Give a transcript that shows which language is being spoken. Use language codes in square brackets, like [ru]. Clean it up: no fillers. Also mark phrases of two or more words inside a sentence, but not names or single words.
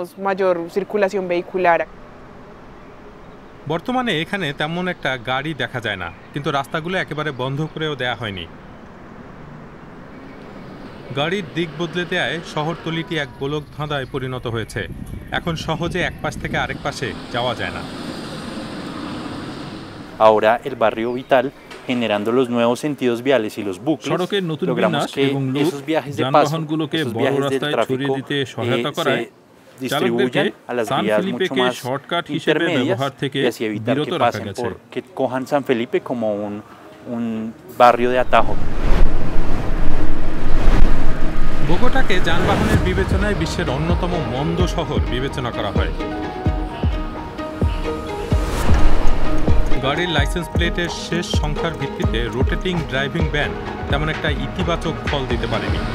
[bn] বর্তমানে এখানে তেমন একটা গাড়ি দেখা যায় না, কিন্তু রাস্তাগুলো একেবারে বন্ধ করেও দেয়া হয়নি। গাড়ির দিক বদলে দেয় শহরতলিটি এক গোলক ধাঁধায় পরিণত হয়েছে। এখন সহজে এক পাশ থেকে আরেক পাশে যাওয়া যায় না। [es] Ahora el barrio vital generando los nuevos sentidos viales y los bucles, [bn] সড়কের নতুন বিন্যাস এবং লোক যানবাহনগুলোকে বড় রাস্তায় ছড়িয়ে দিতে সহায়তা করায় চালকদেরকে সান ফেলিপেকে শর্টকাট হিসেবে ব্যবহার থেকে বিরত রাখা গেছে। [es] que cojan San Felipe como un barrio de atajo. [bn] বোগোটাকে যানবাহনের বিবেচনায় বিশ্বের অন্যতম মন্দ শহর বিবেচনা করা হয়। গাড়ির লাইসেন্স প্লেটের শেষ সংখ্যার ভিত্তিতে [en] rotating driving ban [bn] তেমন একটা ইতিবাচক ফল দিতে পারেনি।